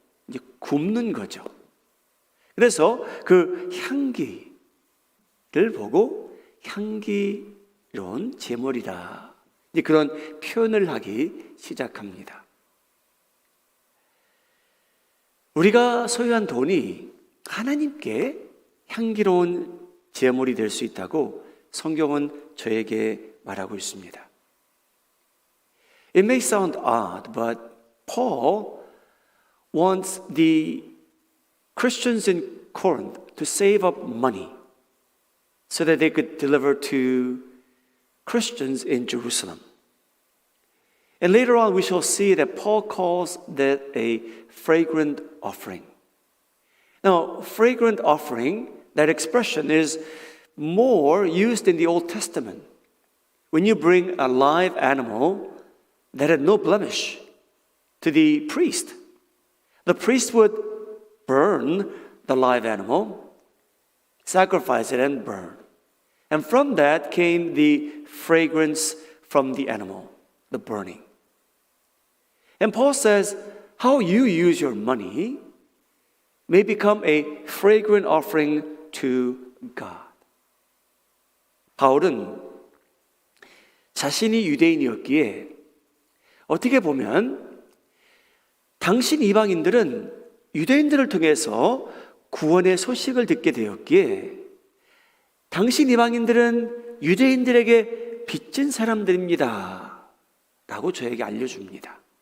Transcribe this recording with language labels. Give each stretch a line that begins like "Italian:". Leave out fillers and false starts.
Korean: 이제 굽는 거죠. 그래서 그 향기를 보고 향기로운 제물이다, 이제 그런 표현을 하기 시작합니다. 우리가 소유한 돈이 하나님께 향기로운 제물이 될 수 있다고 성경은 저에게 말하고 있습니다.
English: It may sound odd, but Paul wants the Christians in Corinth to save up money so that they could deliver to Christians in Jerusalem. And later on we shall see that Paul calls that a fragrant offering. Now, fragrant offering, that expression is more used in the Old Testament. When you bring a live animal that had no blemish to the priest would burn the live animal, sacrifice it and burn. And from that came the fragrance from the animal, the burning. And Paul says, how you use your money may become a fragrant offering to God.
Korean: 바울은 자신이 유대인이었기에 어떻게 보면 당신 이방인들은 유대인들을 통해서 구원의 소식을 듣게 되었기에 당신 이방인들은 유대인들에게 빚진 사람들입니다 라고 저에게 알려줍니다.